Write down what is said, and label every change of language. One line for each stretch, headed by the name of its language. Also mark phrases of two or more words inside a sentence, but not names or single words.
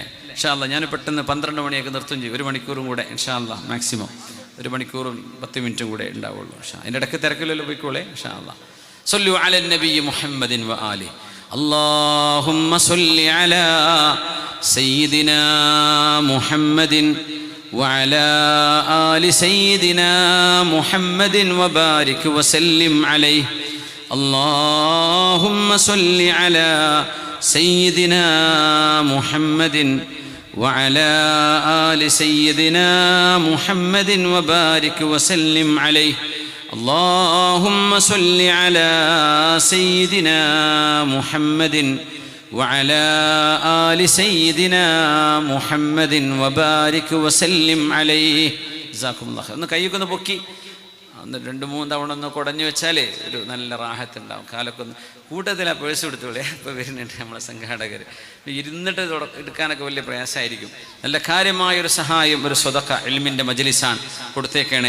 Arabic: إن شاء الله
Malayalam: ഞാൻ പെട്ടെന്ന് 12 മണിയൊക്കെ നിർത്തും ചെയ്യും. 1 മണിക്കൂറും കൂടെ
Arabic: إن شاء الله
Malayalam: മാക്സിമം 1 മണിക്കൂറും 10 മിനിറ്റും കൂടെ ഉണ്ടാവുള്ളൂ. അതിൻ്റെ ഇടയ്ക്ക് തിരക്കില്ലല്ലോ, പോയിക്കോളെ
Arabic: إن شاء الله. صلوا على النبي محمد وآله. اللهم صل على سيدنا محمد وعلى آل سيدنا محمد وبارك وسلم عليه. اللهم صل على سيدنا محمد وعلى آل سيدنا محمد وبارك وسلم عليه. اللهم صل على سيدنا محمد وعلى آل سيدنا محمد وبارك وسلم عليه. جزاكم الله خير.
Malayalam: ഒന്ന് കൈയൊക്കെ ഒന്ന് പൊക്കി 2-3 തവണ ഒന്ന് കുടഞ്ഞു വെച്ചാലേ ഒരു നല്ല റാഹത്തുണ്ടാവും. കാലൊക്കെ ഒന്ന് കൂട്ടത്തിൽ ആ പേഴ്സ് എടുത്തോളേ. ഇപ്പോൾ വരുന്നുണ്ട് നമ്മളെ സംഘാടകർ. ഇരുന്നിട്ട് എടുക്കാനൊക്കെ വലിയ പ്രയാസമായിരിക്കും. നല്ല കാര്യമായൊരു സഹായം, ഒരു സ്വതക്ക ഇൽമിൻ്റെ മജ്ലിസാണ്, കൊടുത്തേക്കണേ.